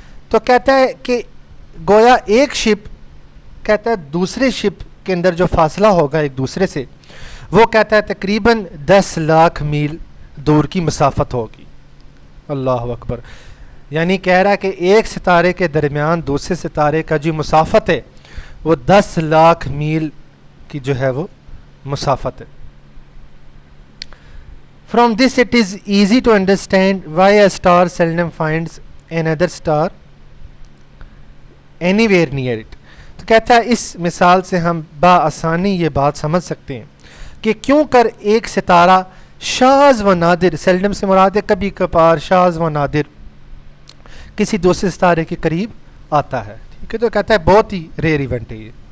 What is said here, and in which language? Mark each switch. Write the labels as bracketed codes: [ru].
[ur] تو کہتا ہے کہ گویا ایک شپ، کہتا ہے دوسرے شپ کے اندر جو فاصلہ ہوگا ایک دوسرے سے، وہ کہتا ہے تقریباً 10 لاکھ میل دور کی مسافت ہوگی. اللہ اکبر، یعنی کہہ رہا ہے کہ ایک ستارے کے درمیان دوسرے ستارے کا جو مسافت ہے وہ 10 لاکھ میل کی جو ہے وہ مسافت ہے. [en] From this it is easy to understand why a star seldom finds another star anywhere near it. [ur] تو کہتا ہے اس مثال سے ہم بآسانی یہ بات سمجھ سکتے ہیں کہ کیوں کر ایک ستارہ شاذ و نادر، سیلڈم سے مراد ہے کبھی کبھار، شاذ و نادر کسی دوسرے ستارے کے قریب آتا ہے. ٹھیک ہے، تو کہتا ہے بہت ہی ریئر ایونٹ ہے یہ.